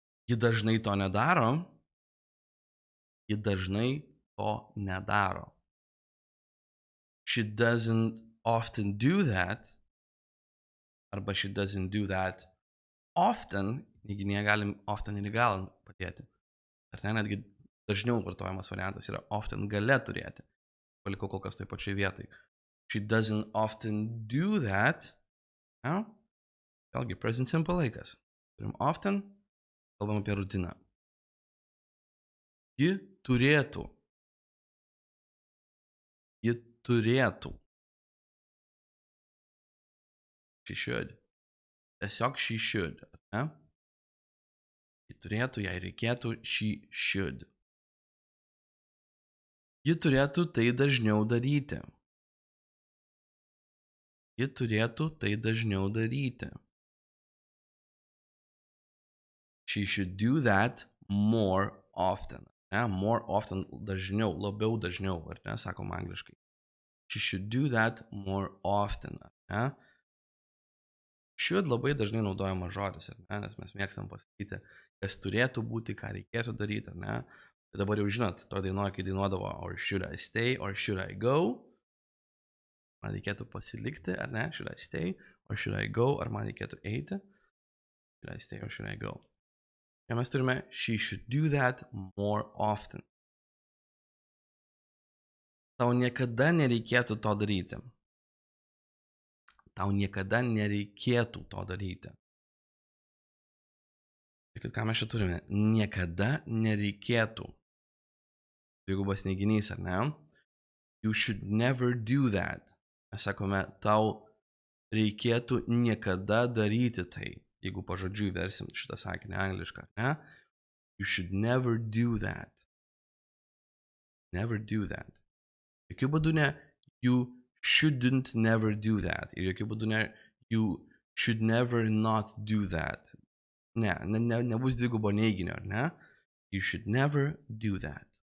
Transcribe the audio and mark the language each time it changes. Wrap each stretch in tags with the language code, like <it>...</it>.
<lt>Ji dažnai to nedaro. Ji dažnai to nedaro.</lt> <en>She doesn't often do that.</en> <lt>Arba</lt> <en>she doesn't do that often.</en> <lt>Neiginėje galim often ir gal padėti. Ar ne, netgi dažniau vartojamas variantas yra often gale turėti. Palikau kol kas toj pačioj vietai.</lt> <en>She doesn't often do that. Ja?</en> <lt>Vėlgi, present simple laikas. Turim often, kalbam apie rutiną. Ji turėtų. Ji turėtų.</lt> <en>She should.</en> <lt>Tiesiog</lt> <en>she should.</en> <lt>Ne? Ji turėtų, jai reikėtų, she should. Ji turėtų tai dažniau daryti. Ji turėtų tai dažniau daryti.</lt> <en>She should do that more often.</en> <lt>Ne?</lt> <en>More often</en> <lt>dažniau, labiau dažniau, ar ne, sakom angliškai.</lt> <en>She should do that more often.</en> <lt>Ne? Should labai dažnai naudojamas žodis, ar ne, nes mes mėgstam pasakyti, kas turėtų būti, ką reikėtų daryti, ar ne. Tai dabar jau žinot, to dainuoja, kai dainuodavo</lt> <en>or should I stay, or should I go.</en> <lt>Man reikėtų pasilikti, ar ne,</lt> <en>should I stay, or should I go,</en> <lt>ar man reikėtų eiti.</lt> <en>Should I stay, or should I go.</en> <lt>Čia mes turime</lt> <en>she should do that more often.</en> <lt>Tau niekada nereikėtų to daryti. Tau niekada nereikėtų to daryti. Tai ką mes čia turime? Niekada nereikėtų. Dvigubas neiginys, ar ne?</lt> <en>You should never do that.</en> <lt>Mes sakome, tau reikėtų niekada daryti tai. Jeigu pažodžiui versim šitą sakinį anglišką, ne?</lt> <en>You should never do that. Never do that.</en> <lt>Jokių būdų ne</lt> <en>you shouldn't never do that.</en> <lt>Ir jokių būdų ne</lt> <en>you should never not do that.</en> <lt>Nebus dvigubo neiginio, ar ne?</lt> <en>You should never do that.</en>